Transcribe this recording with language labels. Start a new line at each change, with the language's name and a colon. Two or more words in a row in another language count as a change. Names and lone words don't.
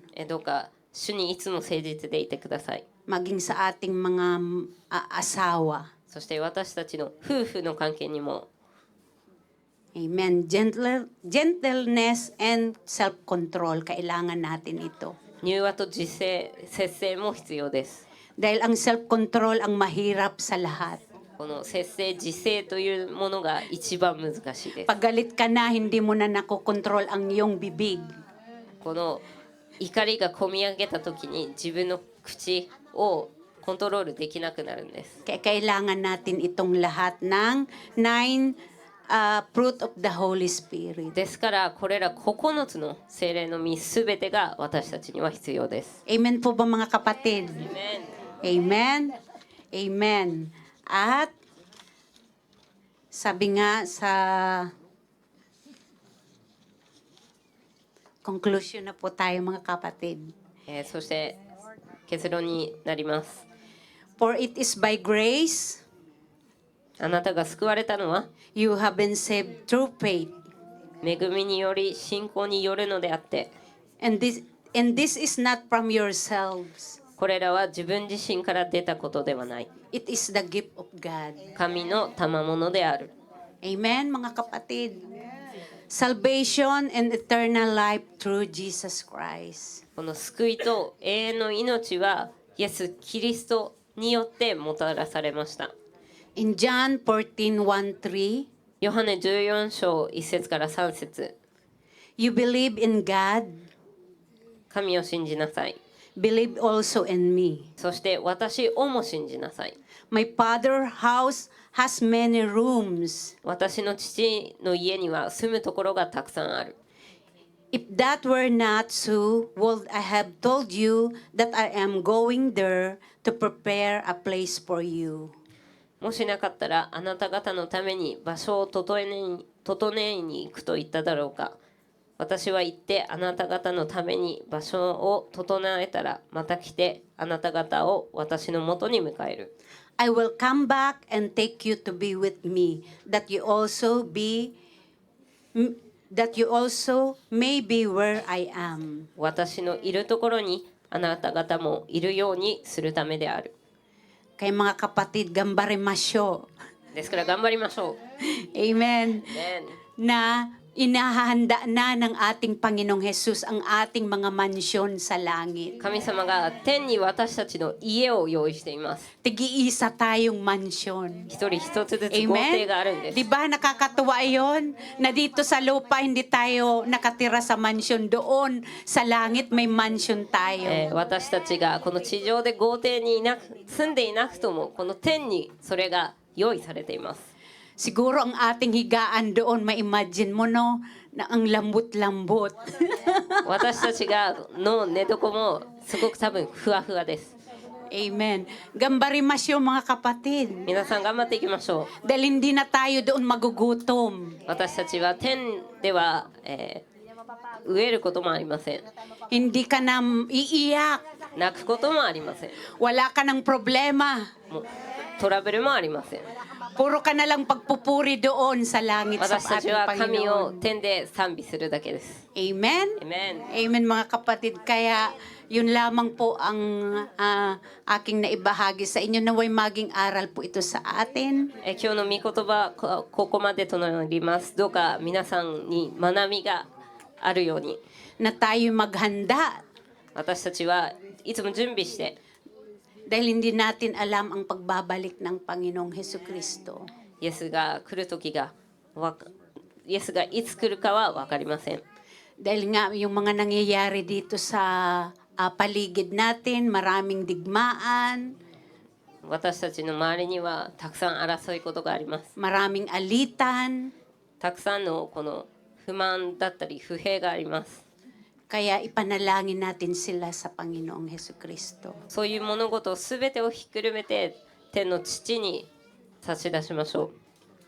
Japanese: どうか主にいつも誠実でいてください。
Filipino: Maging sa ating mga asawa.
Japanese: そして私たちの夫婦の関係にも
English: Amen. Gentleness and self-control.
Filipino: Kailangan natin ito.
Japanese: 柔和と自制、節制も必要です。
Filipino: Dahil ang self-control ang mahirap sa lahat.
Japanese: この節制、自制というものが一番難しいです。
Filipino: Pag galit ka na, hindi mo na nakokontrol ang iyong bibig.
Japanese: この怒りがこみ上げた時に自分の口をコントロールできなくなるんです。
Filipino: Kaya kailangan natin itong lahat ng 9
English: fruit of the Holy Spirit.
Japanese: ですからこれら9つの聖霊の実すべてが私たちには必要です。
Filipino: Amen po ba mga kapatid? Amen. Amen? Amen. At sabi nga sa conclusion na po tayo mga kapatid.
Japanese: そして結論になります。
English: For it is by grace
Japanese: あなたが救われたのは
English: you have been saved through faith.
Japanese: 恵みにより信仰によるのであって、
English: And this is not from yourselves.
Japanese: これらは自分自身から出たことではない。
English: It is the gift of God.
Japanese: 神の賜物である。
Filipino: Amen, mga kapatid.
English: Salvation and eternal life through Jesus Christ.
Japanese: この救いと永遠の命はイエス・キリストによってもたらされました。
English: In John 14:1-3,
Japanese: ヨハネ14章1節から3節
English: you believe in God,
Japanese: 神を信じなさい。
English: believe also in me.
Japanese: そして私をも信じなさい。
English: My father's house has many rooms.
Japanese: 私の父の家には住むところがたくさんある。
English: If that were not so, would I have told you that I am going there to prepare a place for you?
Japanese: もしなかったらあなた方のために場所を整えに行くと言っただろうか。私は行ってあなた方のために場所を整えたらまた来てあなた方を私のもとに迎える。
English: I will come back and take you to be with me, that you also may be where I am.
Japanese: 私のいるところにあなた方もいるようにするためである。
Filipino: Kaya mga kapatid, gambarimasyo.
Japanese: ですから頑張りましょう。 Amen. Amen.
Filipino: Na inahahanda na ng ating Panginoong Jesus ang ating mga mansyon sa langit.
Japanese: 神様が天に私たちの家を用意しています。
Filipino: Tig-iisa tayong mansyon.
Japanese: 一人一つずつ豪邸 Amen? があるんです。
Filipino: Di ba nakakatuwa yon na dito sa lupa hindi tayo nakatira sa mansyon, doon sa langit may mansyon tayo.
Japanese: 私たちがこの地上で豪邸に住んでいなくともこの天にそれが用意されています。
Filipino: Siguro ang ating higaan doon, ma-imagine mo no, na ang lambot-lambot.
Japanese: 私たちがの寝床もすごく多分ふわふわです。 Amen.
Filipino: Gambarimasyo mga kapatid.
Japanese: 皆さん頑張っていきましょう。
Filipino: Dahil hindi na tayo doon magugutom.
Japanese: 私たちは天では、飢えることもありません。
Filipino: Hindi ka na iiyak.
Japanese: 泣くこともありません。
Filipino: Wala ka ng problema.
Japanese: もうトラブルもありません。
Filipino: Puro ka na lang pagpupuri doon sa langit sa
Japanese: 私たち
Filipino: ating
Japanese: は神を
Filipino: Panginoon.
Japanese: 天で賛美するだけです。 Amen? Amen.
Filipino: Amen mga kapatid. Kaya yun lamang po ang aking naibahagi sa inyo, naway maging aral po ito sa atin.
Japanese: 今日の御言葉ここまでとなります。どうか皆さんに学びがあるように
Filipino: Na tayo maghanda
Japanese: 私たちはいつも準備して
Filipino: dahil hindi natin alam ang pagbabalik ng Panginoong Hesukristo.
Japanese: イエスが来る時がイエスがいつ来るかは分かりません。
Filipino: Dahil nga yung mga nangyayari dito sa paligid natin, maraming digmaan,
Japanese: 私たちの周りにはたくさん争いことがあります。
Filipino: maraming alitan.
Japanese: たくさんのこの不満だったり不平があります。
Filipino: Kaya ipanalangin natin sila sa Panginoong Hesukristo.
Japanese: そういう物事すべてをひっくるめて天の父に差し出しましょう。